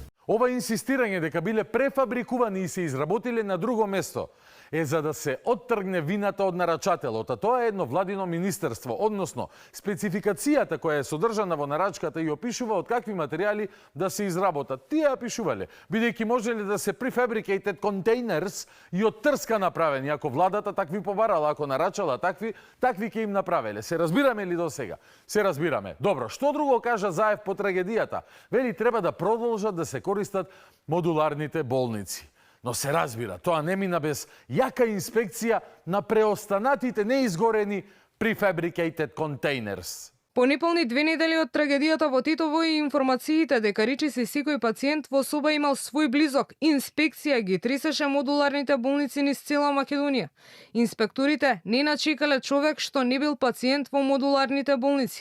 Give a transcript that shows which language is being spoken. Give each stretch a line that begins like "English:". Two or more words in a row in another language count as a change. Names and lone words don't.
Macedonian: Ова инсистирање дека биле префабрикувани и се изработиле на друго место е за да се оттргне вината од нарачателот, а тоа е едно владино министерство, односно спецификацијата која е содржана во нарачката и опишува од какви материјали да се изработат. Тие ја пишувале, бидејќи можеле да се
English: prefabricated containers
Macedonian: и од трска направени. Ако владата такви побарала, ако нарачала такви ќе им направеле. Се разбираме ли до сега? Се разбираме. Добро, што друго кажа Заев по трагедијата? Вели треба да продолжат да се користат модуларните болници. Но се разбира, тоа не мина без јака инспекција на преостанатите неизгорени
English: prefabricated containers.
Macedonian: По неполни 2 недели од трагедијата во Тетово и информациите дека речиси секој пациент во соба имал свој близок, инспекција ги тресеше модуларните болници низ цела Македонија. Инспекторите не начекале човек што не бил пациент во модуларните болници.